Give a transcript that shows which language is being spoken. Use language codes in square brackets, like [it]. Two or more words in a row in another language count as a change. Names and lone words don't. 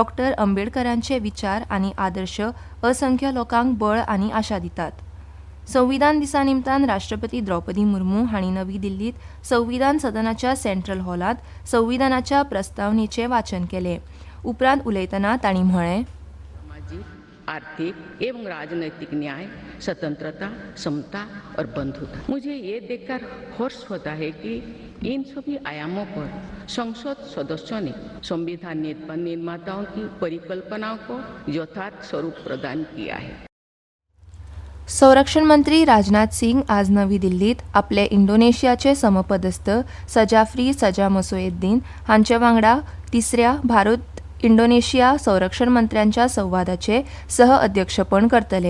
[kok] आंबेडकरांचे विचार आनी आदर्श असंख्य लोकांक बळ आनी आशा दितात. संविधान दिसा निमतान राष्ट्रपती द्रौपदी मुर्मू हांणी नवी दिल्लीत संविधान सदनाच्या [en] central hallांत [kok] संविधानाच्या प्रस्तावनेचें वाचन केलें. उपरांत उलयतना तांणी म्हळें, [hi] आर्थिक एवं राजनैतिक न्याय, स्वतंत्रता, समता और बंधुता. मुझे ये देखकर हर्ष होता है कि इन सभी आयामों पर संसद सदस्यों ने संविधान निर्माताओं की परिकल्पनाओं को यथार्थ स्वरूप प्रदान किया है. [kok] संरक्षण मंत्री राजनाथ सिंग आज नवी दिल्लीत आपले इंडोनेशियाचे समपदस्थ सजाफ्री सजामसोएद्दीन हांचे वांगडा तिसऱ्या भारत इंडोनेशिया संरक्षण मंत्र्यांच्या संवादाचे सह अध्यक्षपण करतले.